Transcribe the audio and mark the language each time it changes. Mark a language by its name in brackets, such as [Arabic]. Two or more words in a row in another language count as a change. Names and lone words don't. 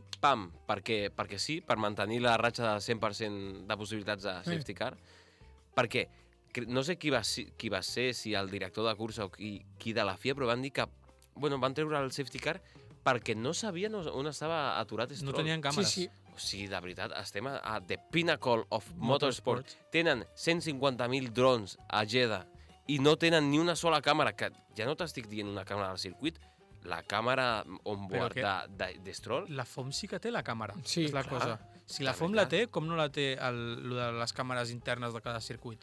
[Catalan] Pam, perquè sí, per mantenir la ratxa de 100% de possibilitats de [English] safety car, [Catalan] perquè no sé qui va ser, si el director de cursa o qui de la FIA, però van dir que van treure el [English] safety car [Catalan] perquè no sabien on estava aturat Stroll. No tenien càmeres. Sí. O sigui, de veritat, estem a [English] the pinnacle of motorsport. [Catalan] Tenen 150.000 drons a Jeddah i no tenen ni una sola càmera, que ja no t'estic dient una càmera del circuit, la càmera on-board de Stroll. La FOM sí que té la càmera, Sí, és la clar. cosa. Si la De FOM la veritat. té, com no la té lo de les càmeres internes de cada circuit?